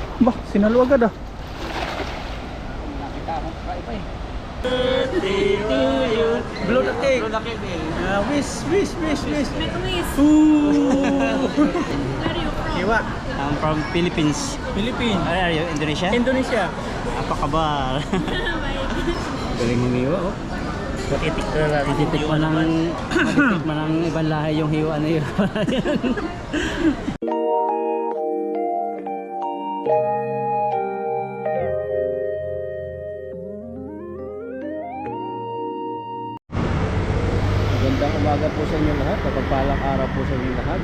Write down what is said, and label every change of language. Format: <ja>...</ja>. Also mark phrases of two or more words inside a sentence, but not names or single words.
<tl>Bah, sinalo agad ah. Nakita akong kakaiba eh.</tl> <en>Blow the cake. Blow the cake eh. Wish. Make a wish. Ooh. Where are you from? Iwa. I'm from Philippines. Philippines. Where are you? Indonesia? Indonesia.</en> <id>Apa kabar?</id> <tl>Galing humiwa oh. Matitikman ng ibang lahi yung hiwa na yun. Magandang umaga po sa inyo lahat, kapagpalang araw po sa inyo lahat.</tl>